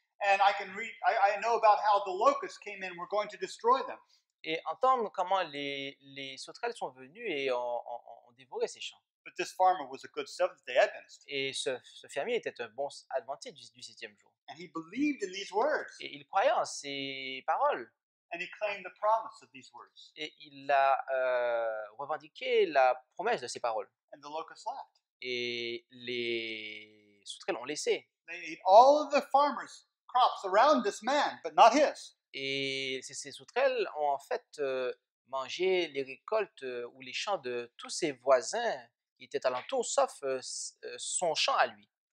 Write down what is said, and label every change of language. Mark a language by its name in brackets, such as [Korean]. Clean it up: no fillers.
[English] And I know about how the locusts came in and were going to destroy them. [French] Et entendre comment les sauterelles sont venues et ont dévoré ces champs. [English] But this farmer was a good Seventh-day Adventist. [French] Et ce fermier était un bon adventiste du 7e jour. [English] And he believed in these words. [French] Et il croyait en ces paroles. [English] And he claimed the promise of these words. [French] Et il a revendiqué la promesse de ces paroles. [English] And the locusts left. [French] Et les sauterelles ont laissé. [English] They ate all of the farmers' crops around this man, but not his. [French] Et ces sauterelles ont en fait mangé les récoltes ou les champs de tous ses voisins qui étaient alentour, sauf son champ à lui.